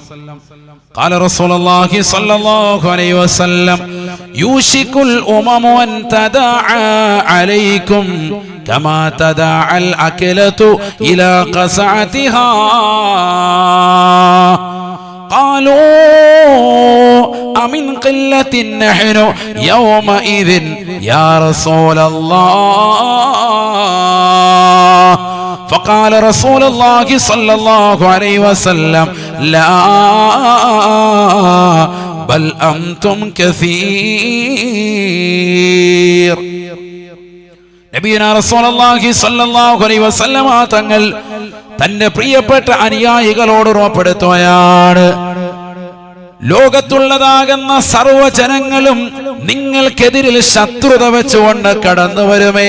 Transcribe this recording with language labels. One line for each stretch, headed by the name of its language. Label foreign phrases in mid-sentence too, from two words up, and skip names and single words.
Arabic: قال رسول الله صلى الله عليه وسلم يوشك الأمم أن تداعى عليكم كما تداعى الأكلة إلى قصعتها. قالوا أمن قلة نحن يومئذ يا رسول الله. فقال رسول الله صلى الله عليه وسلم لا بل أنتم كثير. نبينا رسول الله صلى الله عليه وسلم
Malayalam: തങ്ങൾ തന്റെ പ്രിയപ്പെട്ട അനുയായികളോട് ഉറപ്പെടുത്തുകയാണ്, ലോകത്തുള്ളതാകുന്ന സർവ്വജനങ്ങളും നിങ്ങൾക്കെതിരിൽ ശത്രുത വെച്ചുകൊണ്ട് കടന്നു വരുമേ.